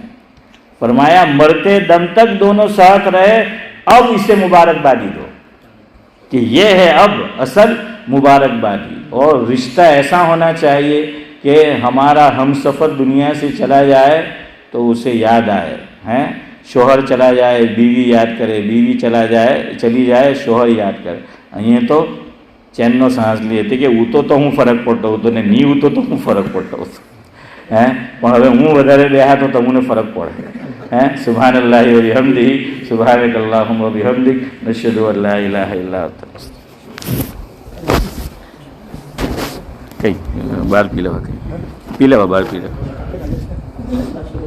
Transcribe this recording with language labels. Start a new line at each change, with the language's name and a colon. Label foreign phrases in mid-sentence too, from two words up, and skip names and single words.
Urdu: فرمایا مرتے دم تک دونوں ساتھ رہے، اب اسے مبارکبادی دو، کہ یہ ہے اب اصل مبارکبادی۔ اور رشتہ ایسا ہونا چاہیے کہ ہمارا ہم سفر دنیا سے چلا جائے تو اسے یاد آئے، ہیں شوہر چلا جائے بیوی یاد کرے، بیوی چلی جائے شوہر یاد کرے۔ یہ تو چینو سانس لیے تھے کہ
Gujarati: ઊતો તો હું ફરક પડતો હતો ને નહીં ઊતો તો હું ફરક પડતો હતો، પણ હવે હું વધારે બેહા તો તમને ફરક પડે۔
Arabic: سبحان اللہ و بحمدہ، سبحانک اللہم و بحمدک، نشہد ان لا الہ الا انت۔
Urdu: بار پی لو، بار پی لو۔